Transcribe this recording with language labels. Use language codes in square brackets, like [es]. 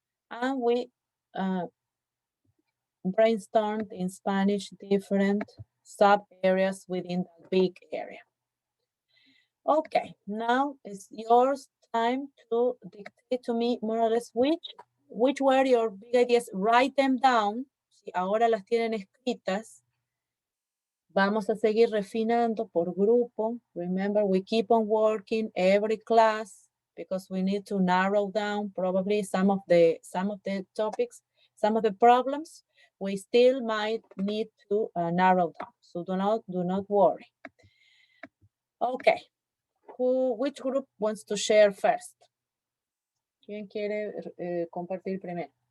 [en] And we brainstormed in Spanish different sub areas within that big area. Okay, now it's yours time to dictate to me more or less which were your big ideas. Write them down. [es] Si ahora las tienen escritas, vamos a seguir refinando por grupo. [en] Remember, we keep on working every class because we need to narrow down probably some of the topics, some of the problems we still might need to narrow down. So do not worry. Okay. Which group wants to share first? [es] ¿Quién quiere compartir primero?